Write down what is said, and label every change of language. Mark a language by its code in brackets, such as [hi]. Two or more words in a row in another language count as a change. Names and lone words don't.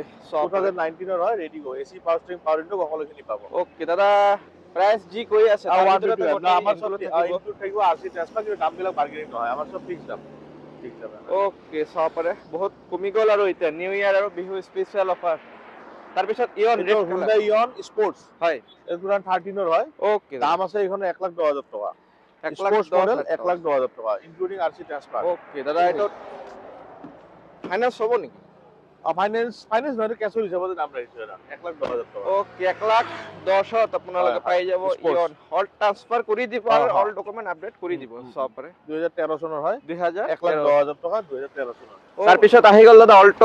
[as] 2019 হয়, [en] ready go AC power steering power window [as] সকলোখিনি পাব। ওকে দাদা, প্ৰাইস জি কৈ আছে আমাৰ সব ইনক্লুড থাকিব [en] RC transfer, [as] কিন্তু দামবিলাক বাৰ্গেনিং নহয়, আমাৰ সব ফিক্স দাম। ওকে, চাব পাৰে বহুত কমি গ'ল। আৰু এতিয়া [en] new year [as] আৰু বিহু [en] special offer. [as] তাৰপিছত ইয়ন হুন্ডা ইয়ন স্পোর্টস হয়, 2013 হয়। ওকে, দাম আছে এইখন 1,10,000 টকা। [en] sports model [as] 1,10,000 টকা [en] including RC transfer. [as] ওকে দাদা, এটা ফাইনেন্স হ'ব নেকি? ফাইনেন্স নহয়, কেছৰ হিচাপতে দাম ৰাখিছোঁ এটা 1,10,000 টকা। ওকে 1,10,000 আপোনালোকে হয়, পাই যাব Sports। ইয়ন [en] all transfer [as] কৰি দিব আৰু হয়, হয়। [en] all document update [as] কৰি দিব চাব পাৰে 2013 চনৰ হয়, 2013 1,10,000 টকা 2013 চনৰ। তাৰপিছত আহি গ'ল দাদা অল্টো